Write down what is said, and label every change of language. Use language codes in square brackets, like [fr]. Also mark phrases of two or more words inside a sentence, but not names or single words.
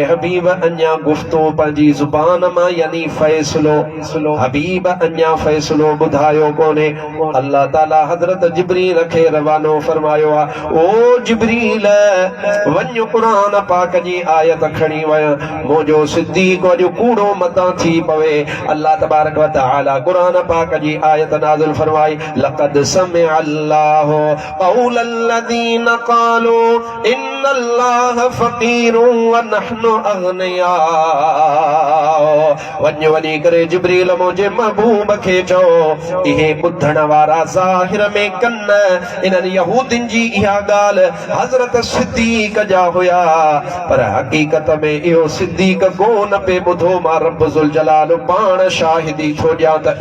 [sd] हबीब अञा गुफ्तो पंहिंजी ज़ुबान मां यानी फ़ैसिलो हबीब अञा फ़ैसिलो ॿुधायो कोन्हे अल्लाह ताला हज़रत जिब्रील खे रवानो फरमायो आहे ओ जिब्रील वञ क़ुरान पाक जी आयत खणी वञ मुंहिंजो सिद्दीक़ अॼु कूड़ो मतां थी पवे [ar] الله تبارك وتعالى [sd] कुरान पाक जी आयत नाज़िल फरमाई [ar] لقد سمع الله قول الذين قالوا إن الله فقير ونحن أغنياء [sd] वञ वञी करे जिब्रील मुंहिंजे महबूब खे चओ इहे ॿुधण वारा ज़ाहिर में कन इन्हनि यहूदियुनि जी इहा ॻाल्हि हज़रत सिद्दीक़ जा हुया पर हक़ीक़त में इहो सिद्दीक़ कोन पे ॿुधो मां [ar] رب ذو الجلال [sd] पाण शाहिदी थो ॾियां त